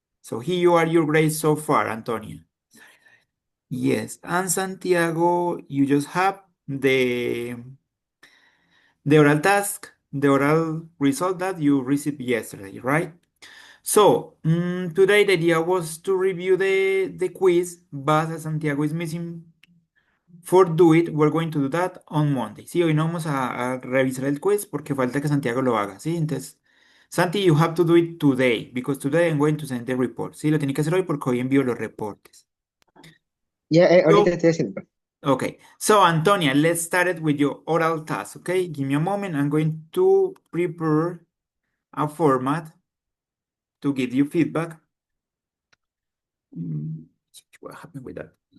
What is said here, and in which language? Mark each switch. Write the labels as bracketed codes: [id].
[en] So here you are, your grades so far, Antonia. Yes, and Santiago, you just have the oral task, the oral result that you received yesterday, right? So, today the idea was to review the quiz, but as Santiago is missing for do it, we're going to do that on Monday. [es] Sí, hoy no vamos a revisar el quiz porque falta que Santiago lo haga, ¿sí? [en] Entonces, Santi, you have to do it today, because today I'm going to send the report. [es] Sí, lo tiene que hacer hoy porque hoy envío los reportes. ya ahorita [en] So, [es] estoy haciendo, pues. [en] okay. So, Antonia, let's start it with your oral task, okay? Give me a moment. I'm going to prepare a format to give you feedback. Mm, What happened with that?